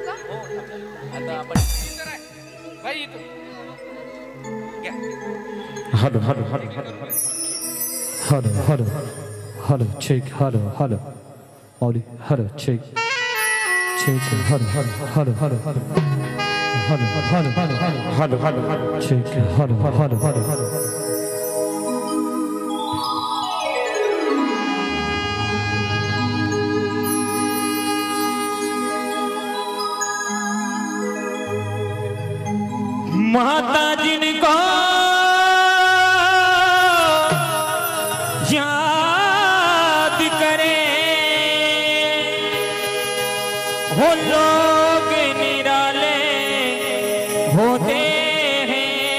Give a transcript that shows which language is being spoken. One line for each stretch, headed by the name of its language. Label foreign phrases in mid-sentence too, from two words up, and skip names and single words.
Marathi: आता आपण भाई
English: Hello, hello, hello, hello, hello, hello, hello, check, hello, hello, Oli, hello, check, hello, hello, hello, hello, hello, hello, hello, hello, hello, hello, check, hello, hello, hello.
Hindi: माता जिनको याद करे वो लोग निराले होते हैं।